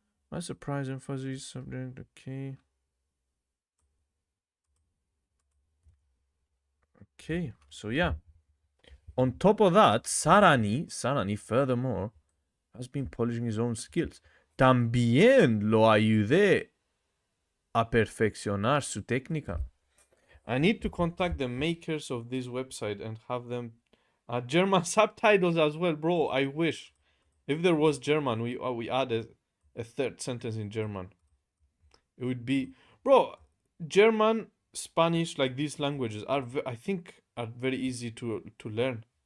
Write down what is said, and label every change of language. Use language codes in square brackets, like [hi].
[en] My surprise and fuzzy subject, okay. Okay, so yeah. On top of that, Sarani, furthermore, has been polishing his own skills. [es] También lo ayudé a perfeccionar su técnica. [en] I need to contact the makers of this website and have them German subtitles as well, bro. I wish. If there was German, we added a third sentence in German. It would be, bro, German, Spanish, like these languages I think are very easy to learn.